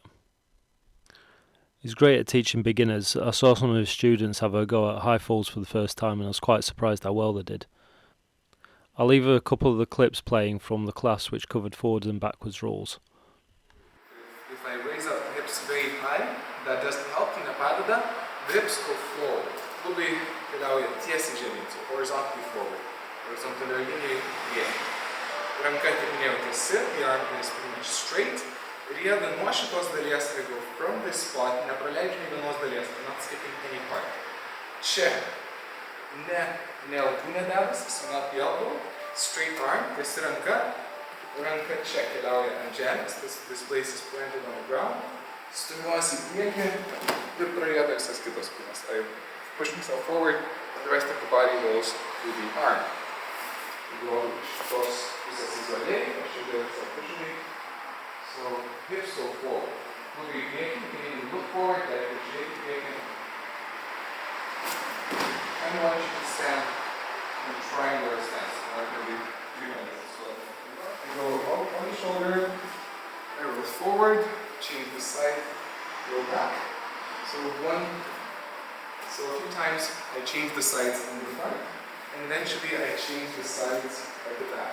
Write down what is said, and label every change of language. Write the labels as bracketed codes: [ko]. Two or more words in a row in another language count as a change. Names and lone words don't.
[en] He's great at teaching beginners. I saw some of his students have a go at high falls for the first time and I was quite surprised how well they did. I'll leave a couple of the clips playing from the class which covered forwards and backwards rolls. If I raise up the hips very high, that doesn't help, [lt] tai nepadeda, [en] the hips go forward. [lt] Klubai keliauja tiesiai žemyn, [en] so horizontally forward. [lt] Horizontalioj linijoj priekį. Ranka, kaip minėjau, tiesi, [en] the arm is pretty much straight. [lt] Rieda nuo šitos dalies, [en] I go from this spot, [lt] nepraleidžiu nei vienos dalies, [en] I'm not skipping any part. [lt] Čia, ne alkūnė dedasi, [en] so not the elbow, straight arm, [lt] tiesi ranka. Ranka čia keliauja ant žemės, [en] this place is planted on the ground. [lt] stumiuosi į priekį ir pradeda visas kitas kūnas. [en] I push myself forward, and the rest of the body goes to the arm. [lt] Go šitos pusės izoliai, aš čia dėl savo pushing. [en] So hips go forward. Look [lt] į priekį, [en] you need to look forward, that you [lt] žiūrėti į priekį. [en] And I want you to stand in a triangular stance. I'm going to be doing this. So I go on the shoulder, I roll forward, change the side, roll back. So a few times I change the sides in the front, and eventually I change the sides at the back.